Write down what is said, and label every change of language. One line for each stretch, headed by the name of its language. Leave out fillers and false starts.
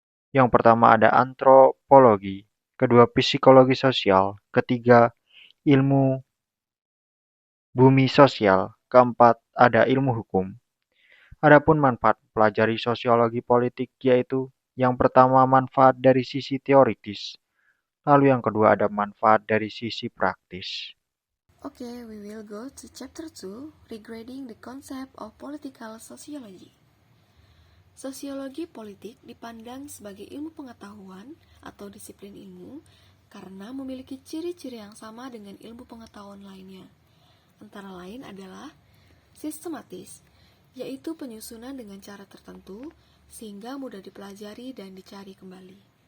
Indonesian: Yang pertama ada antropologi, kedua psikologi sosial, ketiga ilmu bumi sosial, keempat ada ilmu hukum. Adapun manfaat mempelajari sosiologi politik yaitu yang pertama manfaat dari sisi teoritis, lalu yang kedua ada manfaat dari sisi praktis.
English: Okay, we will go to chapter 2 regarding the concept of political sociology.
Indonesian: Sosiologi politik dipandang sebagai ilmu pengetahuan atau disiplin ilmu karena memiliki ciri-ciri yang sama dengan ilmu pengetahuan lainnya. Antara lain adalah sistematis, yaitu penyusunan dengan cara tertentu sehingga mudah dipelajari dan dicari kembali.